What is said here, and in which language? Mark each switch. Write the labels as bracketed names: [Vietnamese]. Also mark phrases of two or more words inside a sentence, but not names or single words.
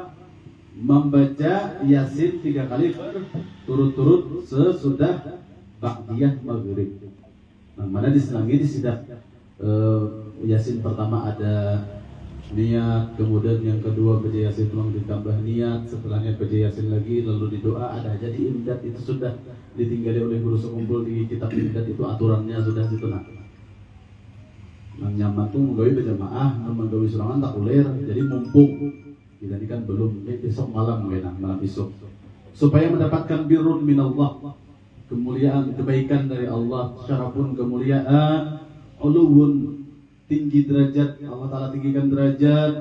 [Indonesian] Membaca Yasin 3 kali turut-turut sesudah [Arabic] بعدية مغرب. [Indonesian] Nah, mana diselangi di setiap Yasin pertama ada niat, kemudian yang kedua baca Yasin ulang ditambah niat, setelahnya baca Yasin lagi, lalu di doa ada. Jadi imdad itu sudah ditinggali oleh guru sekumpul di kitab imdad, itu aturannya sudah situ. [Banjar] Nah, yang nyaman tuh menggawi berjamaah, menggawi surangan tak ulir, [Indonesian] jadi mumpung kita ini kan belum, besok malam malam besok, supaya mendapatkan [Arabic] برّ من الله, [Indonesian] kemuliaan, kebaikan dari Allah. Syarafun, kemuliaan, uluwun, tinggi derajat, Allah Ta'ala tinggikan derajat.